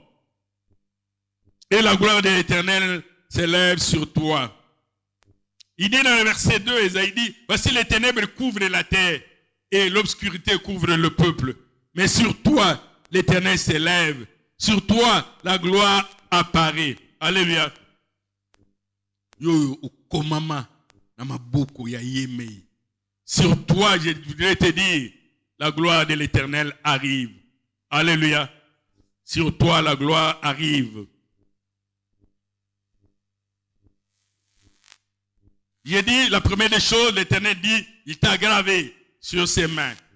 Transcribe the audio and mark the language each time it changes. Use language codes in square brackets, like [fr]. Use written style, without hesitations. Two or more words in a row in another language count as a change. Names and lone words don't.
[fr] Et la gloire de l'Éternel s'élève sur toi. Il dit dans le verset 2, Ésaïe dit, voici les ténèbres couvrent la terre et l'obscurité couvre le peuple. Mais sur toi, l'Éternel s'élève. Sur toi, la gloire apparaît. Alléluia. [ln] Yo, komama, namaboko ya yeme. [fr] Sur toi, je voudrais te dire, la gloire de l'Éternel arrive. Alléluia. Sur toi, la gloire arrive. J'ai dit, la première des choses, l'Éternel dit, il t'a gravé sur ses mains.